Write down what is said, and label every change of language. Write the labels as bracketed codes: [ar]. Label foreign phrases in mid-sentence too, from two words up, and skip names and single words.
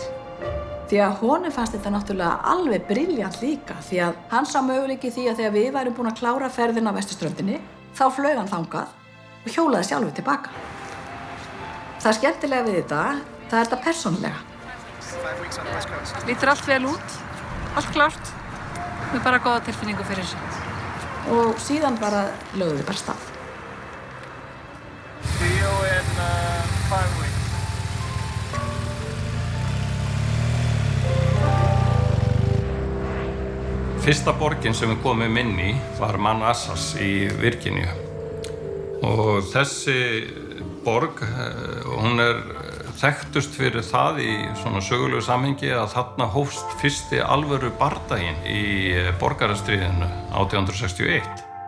[is] Því að honum fannst þetta náttúrulega alveg brilljant líka, því að hann sá möguleiki því að þegar við værum búin að klára ferðina á vesturströndinni, þá flaug hann þangað og hjólaði sjálfur tilbaka. Það skemmtilega við þetta, það þetta persónulega. Lítur allt vel út, allt klárt, með bara góða tilfinningu fyrir þessu. Og síðan bara lögum við bara stað. [en] See you in 5 weeks. [is] Fyrsta borgin sem við komum inn í var Manassas í Virginíu. Og þessi borg, hún þekktust fyrir það í svona sögulegu samhengi að þarna hófst fyrsti alvöru bardaginn í borgarastríðinu 1861.